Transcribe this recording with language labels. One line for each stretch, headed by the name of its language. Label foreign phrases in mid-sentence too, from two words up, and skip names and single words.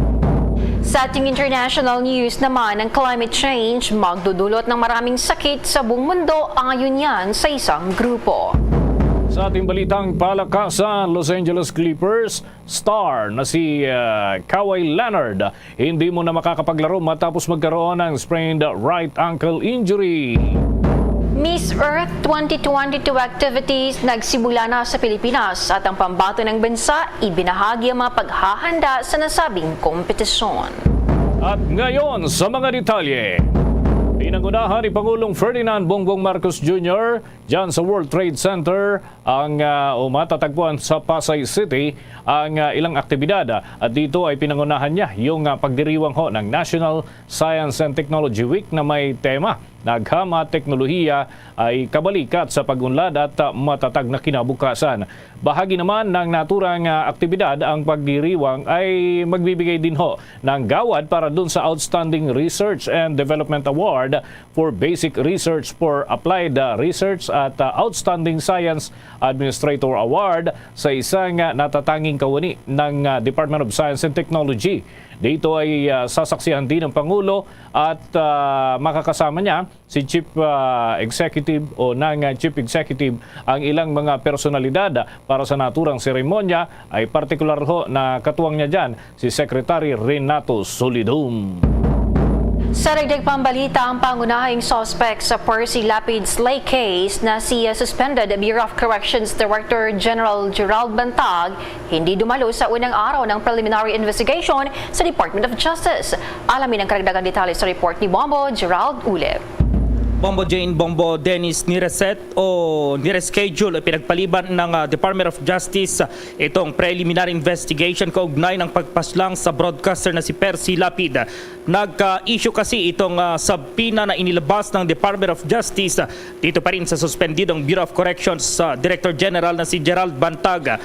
Filipino: Sa ating
English: international news
Filipino: naman, ang
English: climate change
Filipino: magdudulot ng maraming sakit sa buong mundo ayon yan sa isang grupo. Sa ating balitang palakasan, Los Angeles Clippers star na si Kawhi Leonard hindi mo na makakapaglaro matapos magkaroon ng
English: sprained right ankle injury.
Filipino: Miss Earth 2022 activities nagsimula na sa Pilipinas at ang pambato ng bansa ibinahagi ang mga paghahanda sa nasabing kompetisyon. At ngayon sa mga detalye. Pinangunahan ni Pangulong Ferdinand Bongbong Marcos Jr. dyan sa World Trade Center ang matatagpuan sa Pasay City ang ilang aktibidad. At dito ay pinangunahan niya yung pagdiriwang ho ng National Science and Technology Week na may tema Naghama teknolohiya ay kabalikat sa pagunlad at matatag na kinabukasan. Bahagi naman ng naturang aktibidad ang pagdiriwang ay magbibigay din ho ng gawad para dun sa Outstanding Research and Development Award for Basic Research for Applied Research at Outstanding Science Administrator Award sa isang natatanging kawani ng Department of Science and Technology. Dito ay sasaksihan din ng Pangulo at makakasama niya si
English: Chief Executive
Filipino: o
English: Chief Executive
Filipino: ang ilang mga personalidad para sa naturang seremonya ay partikular ho na katuwang niya dyan si Secretary Renato Solidum. Sa dagdag pambalita, ang pangunahing suspect sa Percy Lapid
English: Slay case
Filipino: na si suspended Bureau of Corrections Director General Gerald Bantag hindi dumalo sa unang araw ng
English: preliminary investigation
Filipino: sa Department of Justice. Alamin ang karagdagang detalye sa report ni Bombo Gerald Ulep. Bombo Jane, Bombo Dennis, nireset o nireschedule o pinagpaliban ng Department of Justice itong
English: preliminary investigation
Filipino: kaugnay ng pagpaslang sa broadcaster na si Percy Lapid. Nagka-issue kasi itong subpoena na inilabas ng Department of Justice dito pa rin sa suspendidong Bureau of Corrections Director General na si Gerald Bantag.